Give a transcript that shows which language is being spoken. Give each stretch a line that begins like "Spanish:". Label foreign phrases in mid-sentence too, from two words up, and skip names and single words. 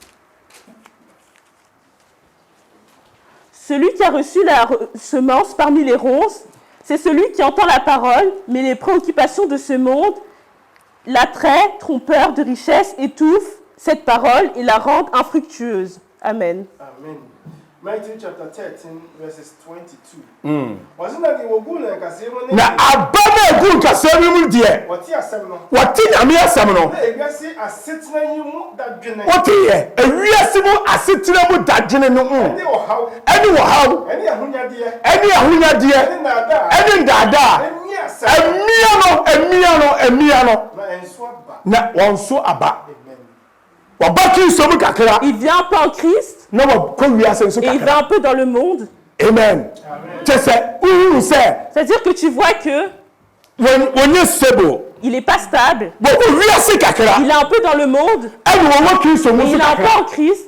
French: Celui qui a reçu la semence parmi les ronces, c'est celui qui entend la parole, mais les préoccupations de ce monde, l'attrait trompeur de richesse étouffent cette parole et la rendent infructueuse. Amen. Amen.
English: Matthew chapter 13, verses 22.
Akan: Na abana egu nkasɛm mu deɛ wɔte nyame asɛm no wote yɛ ewiase mu asetena mu dadwene no ɛne wɔhaw ɛne ahonyadeɛ ɛne ndaadaa emia no na wɔn so aba.
French: Il vient un peu en Christ et il va un peu dans le monde. Amen. C'est-à-dire que tu vois que il n'est pas stable. Il est un peu dans le monde et il est un peu en Christ.